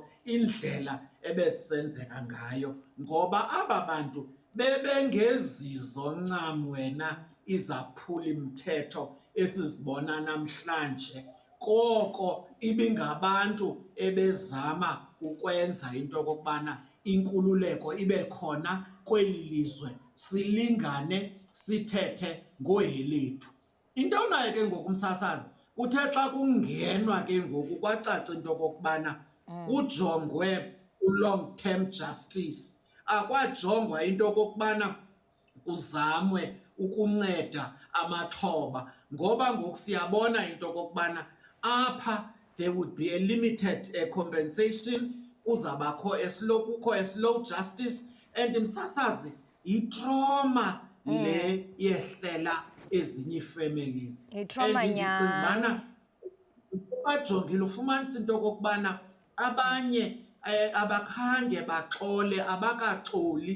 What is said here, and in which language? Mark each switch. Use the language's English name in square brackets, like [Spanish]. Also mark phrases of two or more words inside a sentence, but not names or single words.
[Xhosa] indlela ebesenzeka ngayo, ngoba aba bantu bebengezizo ncam wena izaphuli mthetho esizibona namhlanje, koko ibingabantu ebezama ukwenza into okokubana inkululeko ibe khona kweli lizwe, silingane, sithethe ngohelethu. Into nayo ke ngoku umsasazi, kuthe xa kungenwa ke ngoku kwacaca into okokubana kujongwe u- [English] long term justice, [Xhosa] akwajongwa into okokubana kuzamwe ukunceda amaxhoba, ngoba ngoku siyabona into okokubana apha [English] there would be a limited compensation, [Xhosa] kuzabakho kukho [English] a slow justice, and [Xhosa] msasazi yitrauma le yehlela ezinye ii-families. Yitrauma And ndicinga nyhani. ubana bajongile ufumanisa into okokubana abanye abakhange baxole, abakaxoli.